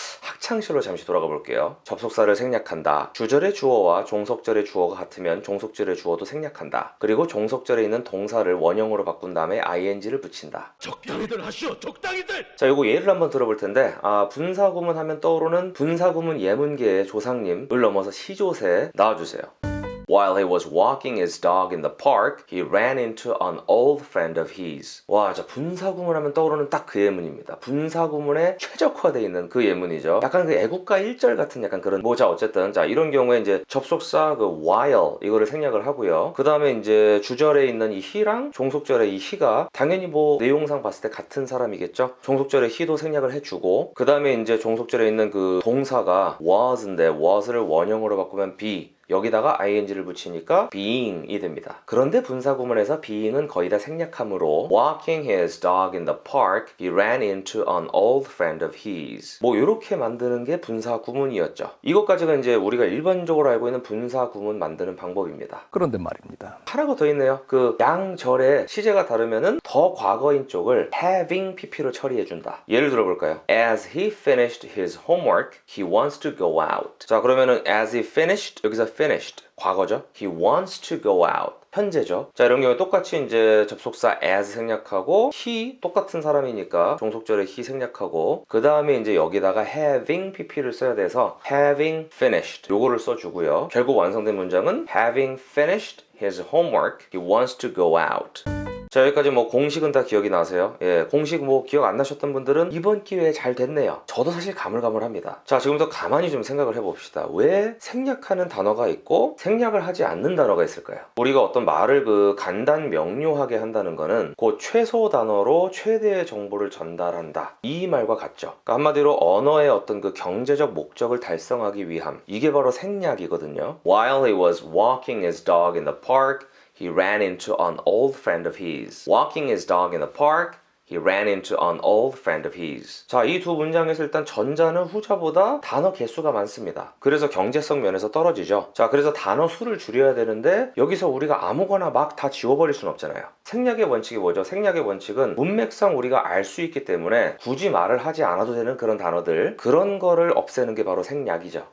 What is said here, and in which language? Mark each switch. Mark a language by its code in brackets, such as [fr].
[ko] 학창시로 잠시 돌아가 볼게요. 접속사를 생략한다. 주절의 주어와 종속절의 주어가 같으면 종속절의 주어도 생략한다. 그리고 종속절에 있는 동사를 원형으로 바꾼 다음에 ing를 붙인다. 적당히들 하시오, 적당히들! 자, 요거 예를 한번 들어볼 텐데, 분사 구문 하면 떠오르는 분사 구문 예문계의 조상님을 넘어서 시조새 나와주세요. [en] While he was walking his dog in the park, he ran into an old friend of his. [ko] 와, 자, 분사 구문 하면 떠오르는 딱 그 예문입니다. 분사 구문에 최적화되어 있는 그 예문이죠. 약간 그 애국가 1절 같은 약간 그런, 자, 어쨌든, 자, 이런 경우에 이제 접속사 그 while, 이거를 생략을 하고요. 그 다음에 이제 주절에 있는 이 he랑 종속절의 이 he가 당연히 내용상 봤을 때 같은 사람이겠죠? 종속절의 he도 생략을 해주고, 그 다음에 이제 종속절에 있는 그 동사가 was인데, was를 원형으로 바꾸면 be. 여기다가 ing를 붙이니까 being이 됩니다. 그런데 분사 구문에서 being은 거의 다 생략하므로 [en] walking his dog in the park, he ran into an old friend of his. [ko] 이렇게 만드는 게 분사 구문이었죠. 이것까지가 이제 우리가 일반적으로 알고 있는 분사 구문 만드는 방법입니다. 그런데 말입니다. 하나가 더 있네요. 그 양절의 시제가 다르면은 더 과거인 쪽을 having pp로 처리해준다. 예를 들어볼까요? [en] As he finished his homework, he wants to go out. [ko] 자, 그러면은 [en] as he finished, [ko] 여기서 finished 과거죠. [en] He wants to go out. [ko] 현재죠. 자, 이런 경우에 똑같이 이제 접속사 as 생략하고 he 똑같은 사람이니까 종속절에 he 생략하고 그 다음에 이제 여기다가 having pp를 써야 돼서 having finished 요거를 써주고요. 결국 완성된 문장은 [en] having finished his homework, he wants to go out. [ko] 자, 여기까지 공식은 다 기억이 나세요? 예, 공식 기억 안 나셨던 분들은 이번 기회에 잘 됐네요. 저도 사실 가물가물합니다. 자, 지금부터 가만히 좀 생각을 해봅시다. 왜 생략하는 단어가 있고 생략을 하지 않는 단어가 있을까요? 우리가 어떤 말을 간단 명료하게 한다는 거는 그 최소 단어로 최대의 정보를 전달한다. 이 말과 같죠. 그러니까 한마디로 언어의 어떤 그 경제적 목적을 달성하기 위함. 이게 바로 생략이거든요. [en] While he was walking his dog in the park, he ran into an old friend of his. Walking his dog in the park, he ran into an old friend of his. [ko] 자, 이 두 문장에서 일단 전자는 후자보다 단어 개수가 많습니다. 그래서 경제성 면에서 떨어지죠. 자, 그래서 단어 수를 줄여야 되는데 여기서 우리가 아무거나 막 다 지워버릴 수는 없잖아요. 생략의 원칙이 뭐죠? 생략의 원칙은 문맥상 우리가 알 수 있기 때문에 굳이 말을 하지 않아도 되는 그런 단어들, 그런 거를 없애는 게 바로 생략이죠.